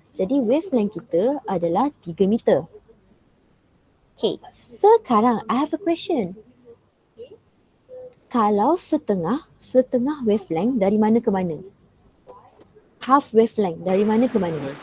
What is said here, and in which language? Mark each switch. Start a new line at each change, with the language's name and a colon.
Malay: Jadi wavelength kita adalah 3 meter.
English: Okay, sekarang I have a question.
Malay: Kalau setengah wavelength dari mana ke mana? Half wavelength dari mana ke mana?